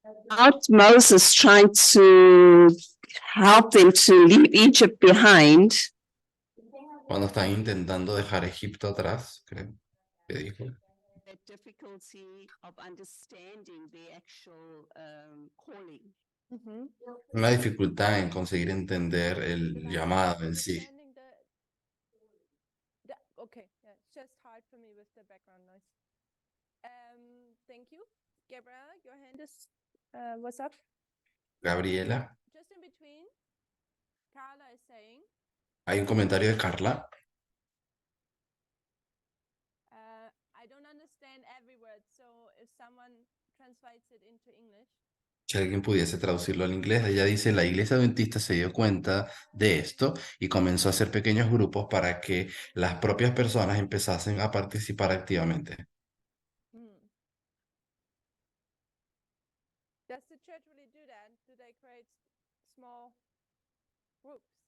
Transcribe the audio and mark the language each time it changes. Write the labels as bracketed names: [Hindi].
[English] Not Moses trying to help them to leave Egypt behind. [Spanish] Cuando están intentando dejar Egipto atrás, creo que dijo. [English] The difficulty of understanding the actual calling. [Spanish] Una dificultad en conseguir entender el [English] But I'm [Spanish] llamado en sí. [English] understanding okay, yeah, it's just hard for me with the background noise. Thank you. Gabriela, your hand is, what's up? Gabriela, Just in between, Carla is saying, [Spanish] hay un comentario de Carla. [English] I don't understand every word, so if someone translates it into English. [Spanish] Si alguien pudiese traducirlo al inglés, ella dice, la iglesia adventista se dio cuenta de esto y comenzó a hacer pequeños grupos para que las propias personas empezasen a participar activamente. [English] Does the church really do that? Do they create small groups?